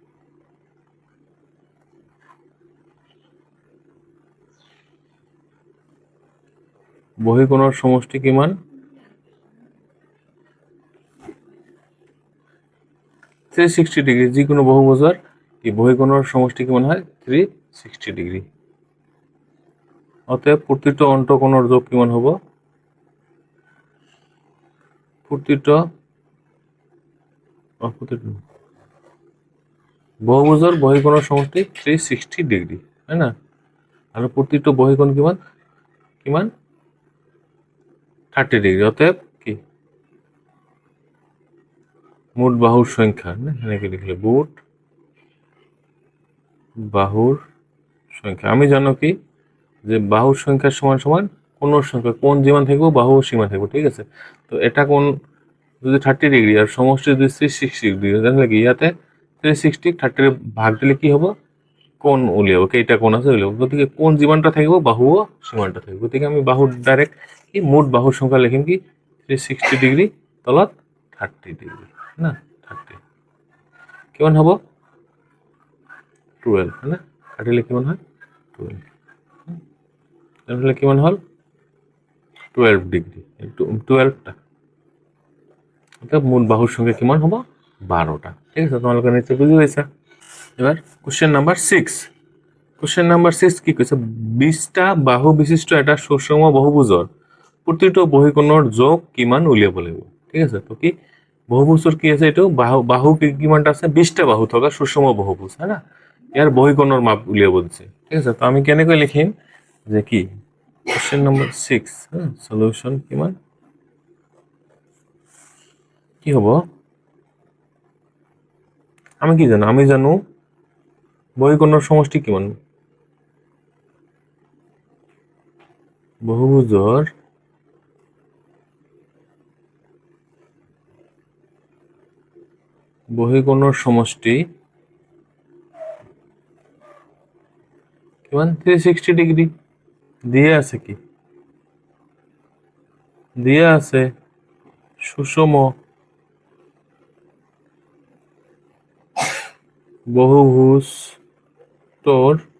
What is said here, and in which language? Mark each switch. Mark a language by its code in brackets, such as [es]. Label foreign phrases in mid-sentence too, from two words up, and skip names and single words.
[as] বহিকোণৰ সমষ্টি কিমান 360 ডিগ্ৰী, যিকোনো বহুভুজৰ কি বহিকোণৰ সমষ্টি কিমান হয় 360 ডিগ্ৰী। অতএব প্রতিটা অন্তঃকোণৰ যোগ কিমান হ'ব, প্রতিটা বহুভুজৰ বহিকোণৰ সমষ্টি 360 ডিগ্ৰী, হয় না? আৰু প্রতিটা বহিকোণ কিমান কিমান 30 ডিগ্ৰী। অতএব কি মোট বাহুর সংখ্যা না, এনেকে লিখলে মোট বাহুর সংখ্যা। আমি জানো কি যে বাহুর সংখ্যা সমান সমান কোণৰ সংখ্যা, কোণ যিমান থাকিব বাহু সিমান থাকিব, ঠিক আছে? তো এটা কোণ যদি 30 ডিগ্ৰী আর সমষ্টি যদি 360 ডিগ্ৰী, তাহলে কি ইয়াতে 360 30 ভাগ দিলে কি হ'ব কোণ উলিয়াব, কেইটা কোণ আছে উলিয়াব। গতিকে কোণ যিমানটা থাকিব বাহুও সিমানটা থাকিব। গতিকে আমি বাহুর ডাইরেক্ট কি মুঠ বাহুর সংখ্যা লিখিম কি 360 ডিগ্ৰী তলত 30 ডিগ্ৰী না, 30 কিমান হ'ব 12, হয় না? কাটিলে কিমান হয় 12, তাহলে কিমান হল 12 ডিগ্ৰী, 12টা। অর্থাৎ মূল বাহুর সংখ্যা কিমান হ'ব 12টা, ঠিক আছে? তোমালোকে নিশ্চয় বুঝি পাইছা। এবার [en] question number [as] 6, [en] question number [as] 6 কি কৈছে, 20টা বাহু বিশিষ্ট এটা সুষম বহুভুজৰ প্ৰতিটো বহিকোণৰ যোগ কিমান উলিয়াব লাগিব, ঠিক আছে? তো কি বহুভুজৰ কি আছে, এইটো বাহু কিমানটা আছে 20টা বাহু থকা সুষম বহুভুজ, হয় না? ইয়াৰ বহিকোণৰ মাপ উলিয়াব দিছে, ঠিক আছে? তো আমি কেনেকৈ লিখিম যে কি [en] question number [as] 6, সলিউশন কিমান কি হ'ব, আমি কি জানো, আমি জানো বহিকোণৰ সমষ্টি কিমান, বহুভুজৰ বহিকোণৰ সমষ্টি কিমান 360 ডিগ্ৰী দিয়ে আছে কি দিয়ে আছে সুষম বহুভুজ তোৰ